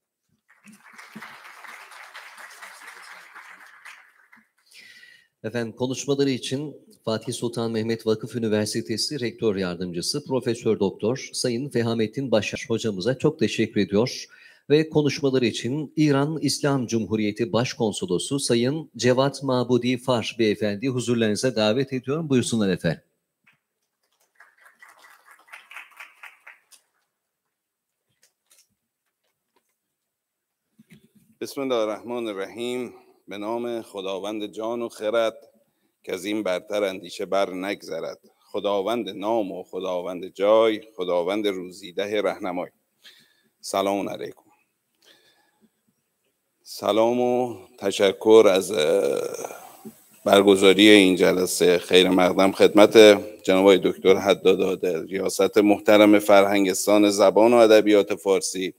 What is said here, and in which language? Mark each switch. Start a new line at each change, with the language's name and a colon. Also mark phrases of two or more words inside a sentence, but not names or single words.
Turkish: Efendim konuşmaları için Fatih Sultan Mehmet Vakıf Üniversitesi Rektör Yardımcısı Profesör Doktor Sayın Fehamettin Başar hocamıza çok teşekkür ediyor ve konuşmaları için İran İslam Cumhuriyeti Başkonsolosu Sayın Cevat Mabudi Far Beyefendi huzurlarınıza davet ediyorum. Buyursunlar efendim.
Arabic: Bismillahirrahmanirrahim.
Persian: به نام خداوند جان و خرد که از این برتر اندیشه بر نگذرد. خداوند نام و خداوند جای، خداوند روزیده رهنمای. سلام علیکم. سلام و تشکر از برگزاری این جلسه خیر مقدم خدمت جناب آقای دکتر حداد عادل، ریاست محترم فرهنگستان زبان و ادبیات فارسی.